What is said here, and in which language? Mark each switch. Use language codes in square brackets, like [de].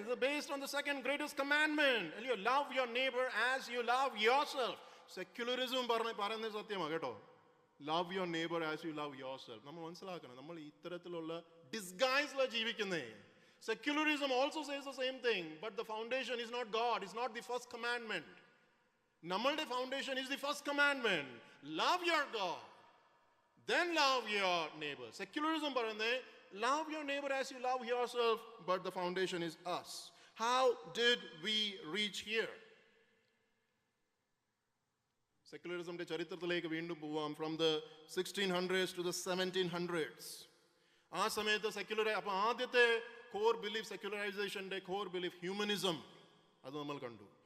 [en] It's based on the second greatest commandment. You love your neighbor as you love yourself. [ml] Secularism പറയുന്നത് സത്യമാണ് കേട്ടോ. [en] Love your neighbor as you love yourself. [ml] നമ്മൾ മനസ്സിലാക്കണം, നമ്മൾ ഇത്തരത്തിലുള്ള ഡിസ്ഗൈസിലാണ് ജീവിക്കുന്നേ. [en] Secularism also says the same thing, but the foundation is not God. It's not the first commandment. [ml] നമ്മളുടെ [en] foundation is the first commandment. Love your God, then love your neighbor. Secularism [ml] പറയുന്നത് [en] love your neighbor as you love yourself, but the foundation is us. How did we reach here? [ml] സെക്യുലറിസത്തിന്റെ ചരിത്രത്തിലേക്ക് വീണ്ടും പോവാം. [en] From the 1600s to the 1700s. [ml] ആ സമയത്ത് അപ്പൊ ആദ്യത്തെ core belief, സെക്യുലറൈസേഷന്റെ core belief humanism, അത് നമ്മൾ കണ്ടു.